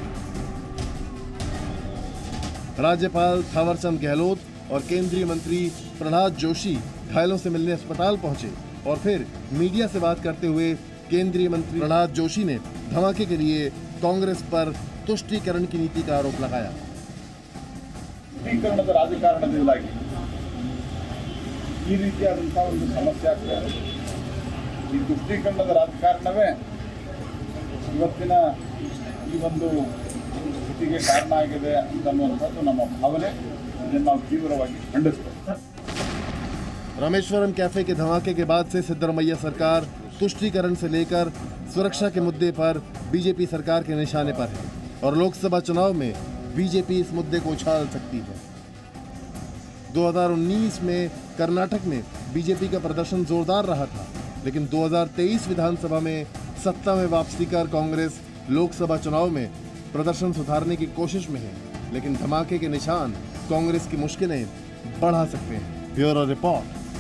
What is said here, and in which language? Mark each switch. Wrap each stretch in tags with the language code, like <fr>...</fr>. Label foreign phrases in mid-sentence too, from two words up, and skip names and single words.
<hi>राज्यपाल थावरचंद गहलोत और केंद्रीय मंत्री प्रहलाद जोशी घायलों से मिलने अस्पताल पहुंचे और फिर मीडिया से बात करते हुए केंद्रीय मंत्री प्रहलाद जोशी ने धमाके के लिए कांग्रेस पर तुष्टीकरण की नीति का आरोप लगाया।</hi> <kn>ತುಷ್ಟೀಕರಣದ ರಾಜಕಾರಣದಿಂದಾಗಿ ಈ ರೀತಿಯಾದಂತಹ ಒಂದು ಸಮಸ್ಯೆ ಆಗ್ತಾ ಇದೆ. ಈ ತುಷ್ಟೀಕರಣದ ರಾಜಕಾರಣವೇ ಇವತ್ತಿನ ಈ ಒಂದು ಸ್ಥಿತಿಗೆ ಕಾರಣ ಆಗಿದೆ ಅನ್ನುವಂಥದ್ದು ನಮ್ಮ ಭಾವನೆ. ಇದನ್ನು ನಾವು ತೀವ್ರವಾಗಿ ಖಂಡಿಸ್ತೇವೆ.</kn> <hi>रामेश्वरम कैफे के धमाके के बाद से सिद्धरमैया सरकार तुष्टीकरण से लेकर सुरक्षा के मुद्दे पर बीजेपी सरकार के निशाने पर है और लोकसभा चुनाव में बीजेपी इस मुद्दे को उछाल सकती है। 2019 में कर्नाटक में बीजेपी का प्रदर्शन जोरदार रहा था, लेकिन 2023 विधानसभा में सत्ता में वापसी कर कांग्रेस लोकसभा चुनाव में प्रदर्शन सुधारने की कोशिश में है, लेकिन धमाके के निशान कांग्रेस की मुश्किलें बढ़ा सकते हैं।</hi>